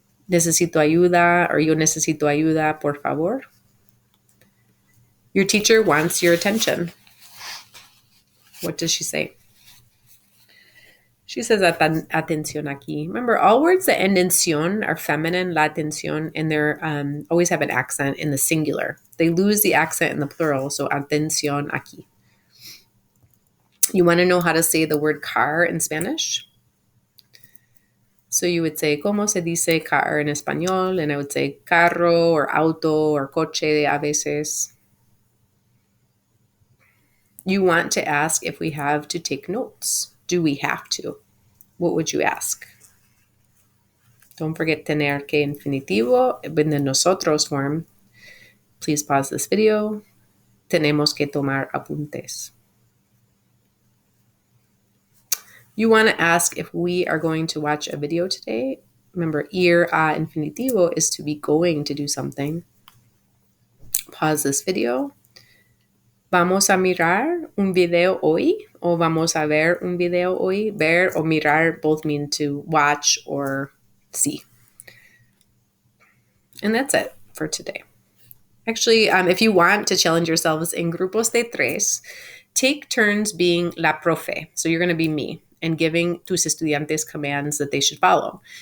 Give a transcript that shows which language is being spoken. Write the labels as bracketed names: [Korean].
[Spanish] Necesito ayuda, or yo necesito ayuda, por favor. [English] Your teacher wants your attention. What does she say? She says [Spanish] atención aquí. [English] Remember, all words that end in ción are feminine, la atención, and they're always have an accent in the singular. They lose the accent in the plural, so [Spanish] atención aquí. [English] You want to know how to say the word car in Spanish? So you would say, [Spanish] ¿cómo se dice car en español? [English] And I would say carro or auto or [Spanish] coche a veces. [English] You want to ask if we have to take notes. Do we have to? What would you ask? Don't forget tener que infinitivo in the nosotros form. Please pause this video. [Spanish] Tenemos que tomar apuntes. [English] You want to ask if we are going to watch a video today. Remember, ir a infinitivo is to be going to do something. Pause this video. [Spanish] ¿Vamos a mirar un video hoy? O vamos a ver un video hoy? [English] Ver or mirar both mean to watch or see. And that's it for today. Actually, if you want to challenge yourselves in grupos de tres, take turns being la profe. So you're going to be me and giving tus estudiantes commands that they should follow.